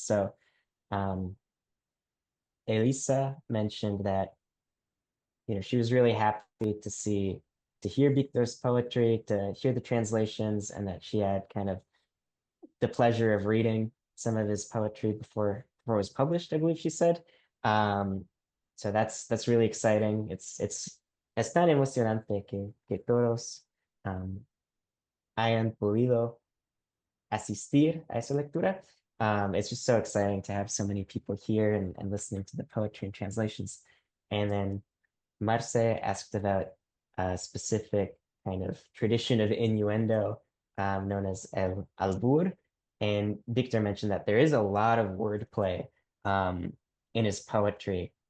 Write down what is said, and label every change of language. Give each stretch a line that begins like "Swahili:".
English: So, Elisa mentioned that, she was really happy to hear Victor's poetry, to hear the translations, and that she had kind of the pleasure of reading some of his poetry before it was published, I believe she said. So that's really exciting.
Spanish: Es tan emocionante que todos hayan podido asistir a esa lectura.
English: It's just so exciting to have so many people here and listening to the poetry and translations. And then Marce asked about a specific kind of tradition of innuendo known as el albur. And Victor mentioned that there is a lot of wordplay in his poetry.